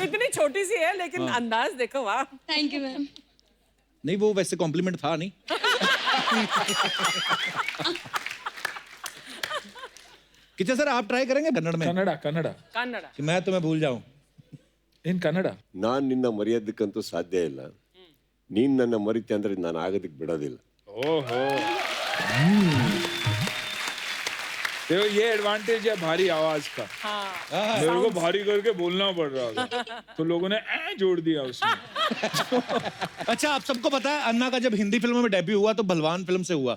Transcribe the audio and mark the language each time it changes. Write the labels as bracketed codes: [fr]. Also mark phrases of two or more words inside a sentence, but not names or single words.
[hi] इतनी छोटी सी है लेकिन अंदाज देखो। वाह, [en] thank you ma'am. [hi] नहीं, वो वैसे कॉम्प्लीमेंट था नहीं। कितना सर आप ट्राई करेंगे कन्नड़ में? कन्नड़ा कन्नड़ा कन्नड़। कि मैं तुम्हें भूल जाऊं [en] in Kannada. [kn] ನಾನು ನಿನ್ನ ಮರೆಯೋದಕ್ಕಂತೂ ಸಾಧ್ಯ ಇಲ್ಲ. ನೀನ್ ನನ್ನ ಮರಿತೆ ಅಂದ್ರೆ ನಾನು ಆಗೋದಕ್ಕೆ ಬಿಡೋದಿಲ್ಲ. [hi] ओहो, देखो ये एडवांटेज है भारी आवाज का। हाँ, मेरे को भारी करके बोलना पड़ रहा था, तो लोगों ने ऐ जोड़ दिया उसमें। अच्छा, आप सबको पता है अन्ना का जब हिंदी फिल्मों में डेब्यू हुआ तो भलवान फिल्म से हुआ।